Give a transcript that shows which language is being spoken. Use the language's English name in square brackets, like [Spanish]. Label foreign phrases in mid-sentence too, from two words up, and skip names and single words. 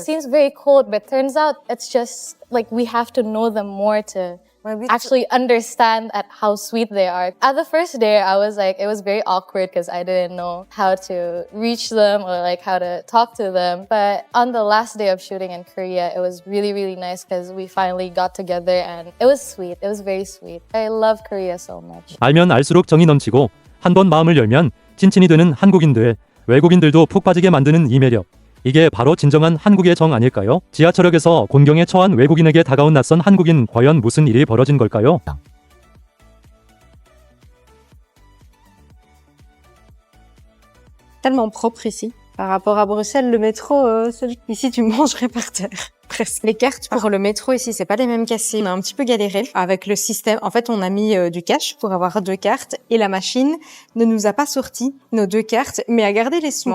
[English] seems very cold, but turns out it's just like we have to know them more to actually understand at how sweet they are. At the first day, I was like, it was very awkward because I didn't know how to reach them or like how to talk to them. But on the last day of shooting in Korea, it was really, really nice because we finally got together and it was sweet. It was very sweet. I love Korea so much. [Korean] 알면 알수록 정이 넘치고 한 번 마음을 열면 찐친이 되는 한국인들, 외국인들도 푹 빠지게 만드는 이 매력. 이게 바로 진정한 한국의 정 아닐까요? 지하철역에서 곤경에 처한 외국인에게 다가온 낯선 한국인, 과연 무슨 일이 벌어진 걸까요? [French] Tellement propre ici. Par rapport à Bruxelles, le métro, ici tu mangerais par terre. Presque. Les cartes pour le métro ici, c'est pas les mêmes qu'ici. On a un petit peu galéré avec le système. En fait, on a mis du cash pour avoir 2 cartes et la machine ne nous a pas sorti nos 2 cartes, mais a gardé les sous.